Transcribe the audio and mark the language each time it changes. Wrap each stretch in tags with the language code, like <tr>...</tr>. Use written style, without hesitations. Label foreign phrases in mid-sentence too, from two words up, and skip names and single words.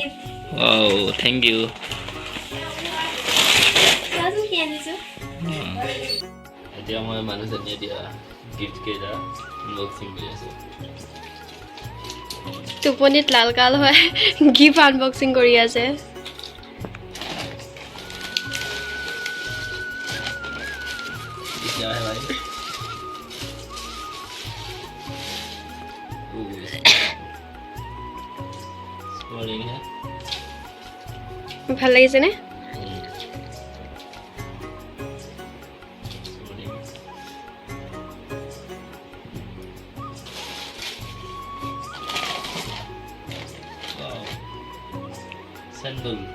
<en>thank you</en> <as>কি আনিছোঁ এতিয়া মই মানুহজনীয়ে দিয়া গিফ্ট কেইটা আনবক্সিং কৰি আছোঁ টোপনিত লাল কাল হয়</as> <en>gift unboxing</en> <as>কৰি আছে</as> <hi>क्या है भाई स्मॉलिंग है</hi> <as>ভাল লাগিছে নে</as> <hi>सैंडल</hi>